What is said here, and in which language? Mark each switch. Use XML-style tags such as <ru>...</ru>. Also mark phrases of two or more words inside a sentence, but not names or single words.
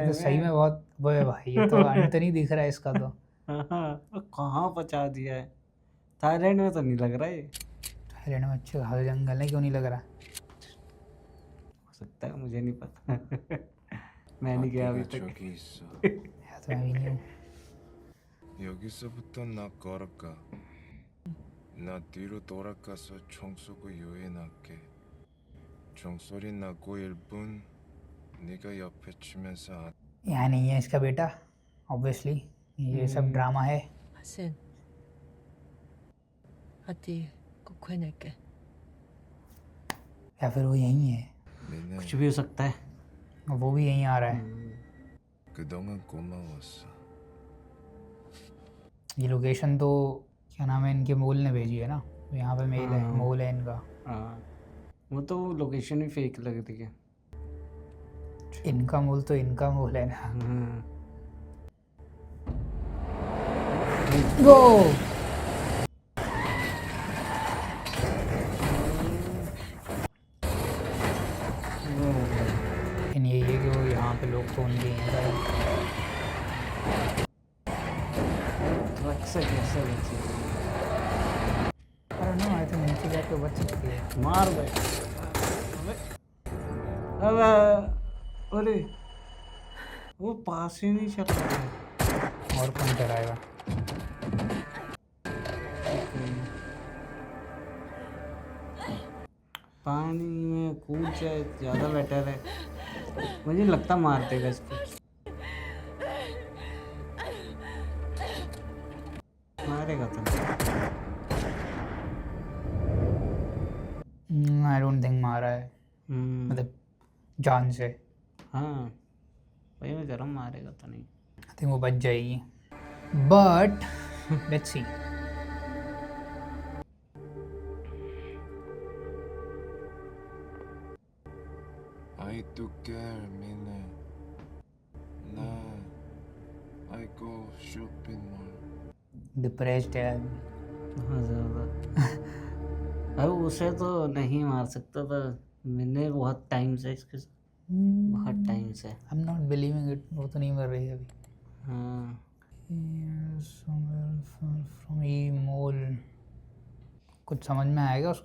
<hi>तो सही में बहुत वो है भाई, ये तो अंत नहीं दिख रहा है इसका तो। हाँ, वो कहाँ पहुँचा दिया है। थाईलैंड में तो नहीं लग रहा है ये। थाईलैंड में अच्छे खासे जंगल है, क्यों नहीं लग रहा? हो सकता है, मुझे नहीं पता। मैं नहीं गया अभी तक।</hi> <ko>저기 있어.</ko> <hi>या तो मैं भी नहीं हूँ।</hi> <ko>여기서부터 나 걸을까? 나 뒤로 돌아가서 총 쏘고 유인할게. 종소리 나고 1분 네가 옆에 치면서</ko> <hi>यहाँ नहीं है इसका बेटा, ऑब्वियसली ये सब ड्रामा है।</hi> <ko>하신 아띠 꼭 구해낼게.</ko> <hi>या फिर वो यहीं है, 니네 कुछ भी हो सकता है। वो भी यहीं आ रहा है।</hi> <ko>그동안 고마웠어.</ko> <hi>ये लोकेशन तो क्या नाम है इनके, मोल ने भेजी है ना, यहाँ पे मेल है, मोल है इनका। हाँ, वो तो लोकेशन ही फेक लग रही है। इनका मोल तो इनका मोल है ना। गो ये कि वो यहाँ पे लोग तो उनके हैं सारे। ट्रक से कैसे बची?</hi> <en>I don't know, I think</en> <hi>नीचे जाके बच सकती है। मार गए। अबे अरे वो पास ही नहीं चल रहा है। और कौन चलाएगा? पानी में कूद जाए ज़्यादा बेटर है। मुझे लगता मार देगा इसको। मारेगा तो।</hi> <en>I don't think</en> <hi>मारा है, मतलब जान से। हाँ वही मैं गरम मारेगा तो नहीं।</hi> <en>I think</en> <hi>वो बच जाएगी,</hi> <en>but let's see. I do care, 미네. 나 I go shopping mall.</en> <hi>डिप्रेस्ड है आदमी। हाँ ज़्यादा। अब उसे तो नहीं मार सकता था। मैंने बहुत टाइम से इसके साथ, बहुत टाइम से।</hi> <en>I am not believing it,</en> <hi>वो तो नहीं मर रही है अभी। हाँ</hi> <en>from e mall,</en> <hi>कुछ समझ में आएगा उसको?</hi>